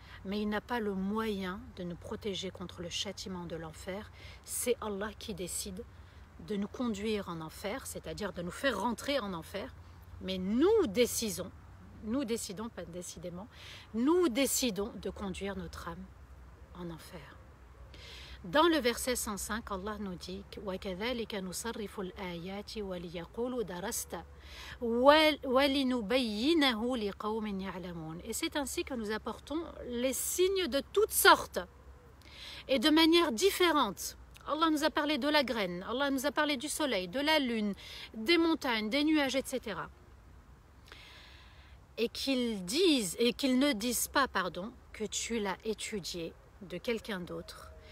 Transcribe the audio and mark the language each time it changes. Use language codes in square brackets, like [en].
[fr] Mais il n'a pas le moyen de nous protéger contre le châtiment de l'enfer. C'est Allah qui décide de nous conduire en enfer, c'est-à-dire de nous faire rentrer en enfer. Mais nous décidons, pas décidément, nous décidons de conduire notre âme en enfer. Dans le verset 105, Allah nous dit [ar] وَكَذَلِكَ نُصَرِّفُ الْآيَاتِ وَلِيَقُولُوا دَرَسْتَ وَلِنُبَيِّنَهُ لِقَوْمٍ يَعْلَمُونَ. [fr] Et c'est ainsi que nous apportons les signes de toutes sortes et de manière différente. Allah nous a parlé de la graine, Allah nous a parlé du soleil, de la lune, des montagnes, des nuages, etc. Et qu'ils ne disent pas, que tu l'as étudié de quelqu'un d'autre.